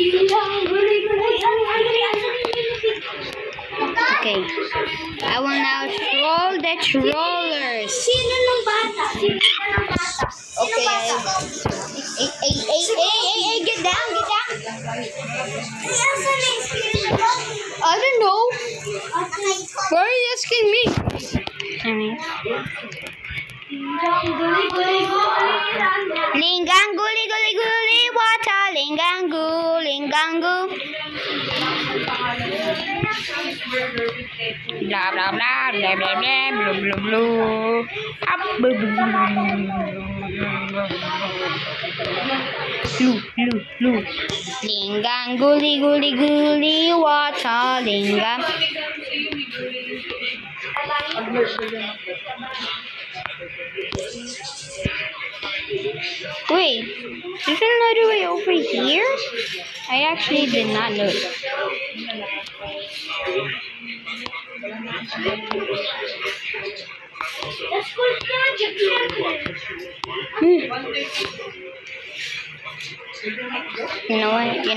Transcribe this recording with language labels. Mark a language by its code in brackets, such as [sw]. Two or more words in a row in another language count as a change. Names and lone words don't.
[en] Okay. I will now troll the trollers. [tl] Sino nung bata? [en] Okay. Hey, get down. I don't know. Why are you asking me? Lingangu, guli, water, lingangu. Blah, blah, blah, blah, blah, blah, blah, blah, Up, blah, blah, Blue. Lingangu, guli, water, lingang. Wait, there's another way over here? I actually did not know. You know what?